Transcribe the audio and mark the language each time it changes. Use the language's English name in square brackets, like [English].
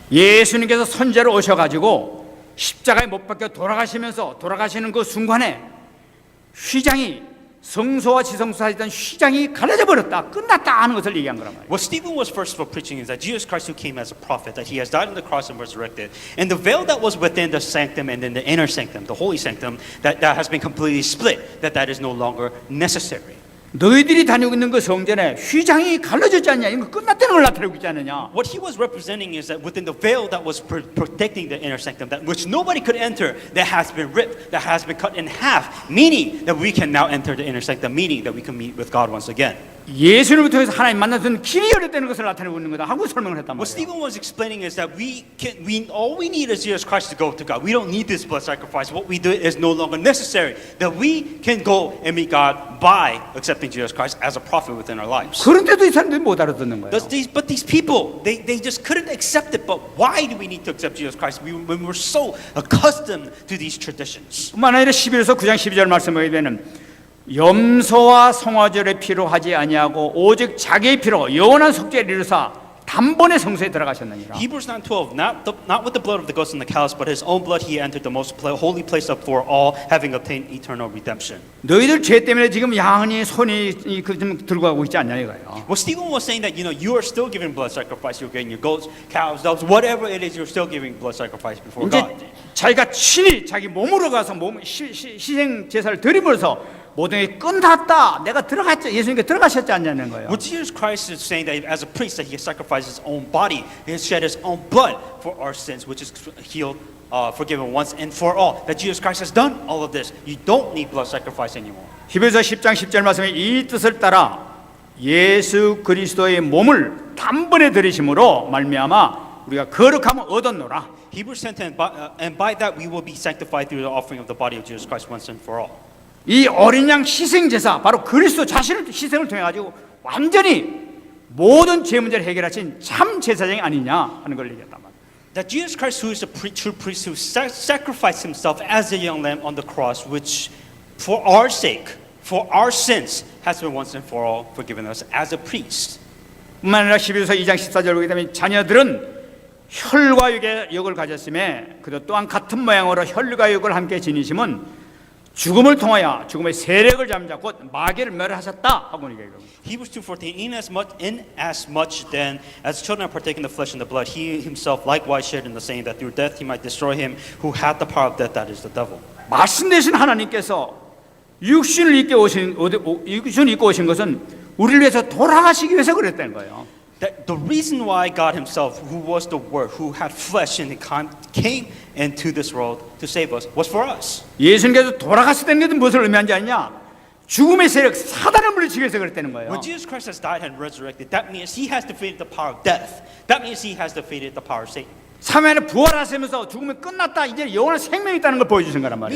[Korean] 예수님께서 선제로 오셔가지고 십자가에 못 박혀 돌아가시는 그 순간에 휘장이 성소와 지성소 사이던 휘장이 갈라져 버렸다, 끝났다 하는 것을 얘기한 거란 말이에요. [English] What Stephen was first of all preaching is that Jesus Christ who came as a prophet, that He has died on the cross and resurrected, and the veil that was within the sanctum and in the inner sanctum, the holy sanctum, that has been completely split, that is no longer necessary. [Korean] 너희들이 다니고 있는 그 성전에 휘장이 갈라졌지 않냐, 이거 끝났다는 걸 나타내고 있지 않느냐. [English] What he was representing is that within the veil that was protecting the inner sanctum, that which nobody could enter, that has been ripped, that has been cut in half, meaning that we can now enter the inner sanctum, meaning that we can meet with God once again. [Korean] 예수님을 통해서 하나님 만나서는 길이 열렸다는 것을 나타내고 있는 거다 하고 설명을 했단 [English] What Stephen was explaining is that all we need is Jesus Christ to go to God. We don't need this blood sacrifice. What we do is no longer necessary. That we can go and meet God by accepting Jesus Christ as a prophet within our lives. [Korean] 그런데도 이 사람들이 못 알아듣는 거예요. [English] But these people, they just couldn't accept it. But why do we need to accept Jesus Christ when we're so accustomed to these traditions? [Korean] 뿐만 아니라 11서 9장 12절 말씀에 보면 염소와 송아지의 피로 하지 아니하고 오직 자기의 피로 영원한 속죄를 이루사 단번에 성소에 들어가셨느니라. [English] Hebrews 9:12, not with the blood of the goats and the cows, but his own blood he entered the most holy place up for all, having obtained eternal redemption. [Korean] 너희들 죄 때문에 지금 양이 손이 좀 들고 가고 있지 않냐 이거예요. [English] Well, Stephen was saying that you are still giving blood sacrifice. You're getting your goats, cows, doves, whatever it is. You're still giving blood sacrifice before [Korean] 이제 [English] God. [Korean] 자기가 친히 자기 몸으로 가서 희생 제사를 드림으로써 모든 게 끝났다. 내가 들어갔죠. 예수님께 들어가셨지 않냐는 거예요. [English] Well, Jesus Christ is saying that as a priest that he sacrificed his own body, he shed his own blood for our sins, which is healed, forgiven once and for all. That Jesus Christ has done all of this. You don't need blood sacrifice anymore. [Korean] 히브리서 10장 10절 말씀에 이 뜻을 따라 예수 그리스도의 몸을 단번에 들이심으로 말미암아 우리가 거룩함을 얻었노라. [English] Hebrews 10:10, and by that we will be sanctified through the offering of the body of Jesus Christ once and for all. [Korean] 이 어린 양 희생 제사 바로 그리스도 자신을 희생을 통해 가지고 완전히 모든 죄 문제를 해결하신 참 제사장이 아니냐 하는 걸 얘기했단 말이에요. [English] That Jesus Christ, who is the true priest, who sacrificed himself as a young lamb on the cross, which for our sake, for our sins, has been once and for all forgiven us as a priest. [Korean] 뿐만 아니라 11서 2장 14절 보게 되면 자녀들은 혈과 육의 역을 가졌음에 그도 또한 같은 모양으로 혈과 육을 함께 지니심은 죽음을 통하여 죽음의 세력을 잠잡고 마귀를 멸하셨다 하고 얘기해요. [English] Hebrews 2:14, inasmuch then as children are partaking the flesh and the blood, he himself likewise shared in the same, that through death he might destroy him who had the power of death, that is the devil. [Korean] 말씀 되신 하나님께서 육신을 입고 오신 것은 우리를 위해서 돌아가시기 위해서 그랬다는 거예요. [English] That the reason why God himself, who was the Word, who had flesh and came into this world to save us, was for us. [Korean] 예수님께서 돌아가셨다는 것은 무엇을 의미하는지 아냐? 죽음의 세력 사단을 물리치기 위해서 그랬다는 거예요. [English] When Jesus Christ has died and resurrected, that means he has defeated the power of death. That means he has defeated the power of Satan. [Korean] 3일 안에 부활하시면서 죽음이 끝났다. 이제 영원한 생명이 있다는 걸 보여주신 거란 말이에요.